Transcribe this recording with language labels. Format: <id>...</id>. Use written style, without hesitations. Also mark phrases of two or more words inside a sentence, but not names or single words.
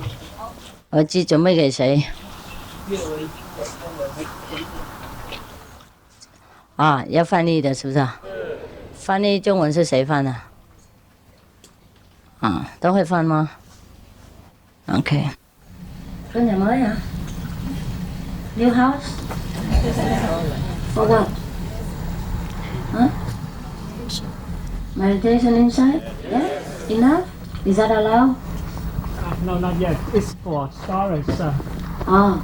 <zh>耳机准备给谁？啊，要翻译的是不是啊？翻译中文是谁翻的？啊，都会翻吗 ？OK。</zh> <vi>搬 nhà mới hả?</vi> <en>New house? For what? Huh? Meditation inside? Yeah? Enough? Is that allowed? No, not yet. It's for storage. Oh.</en>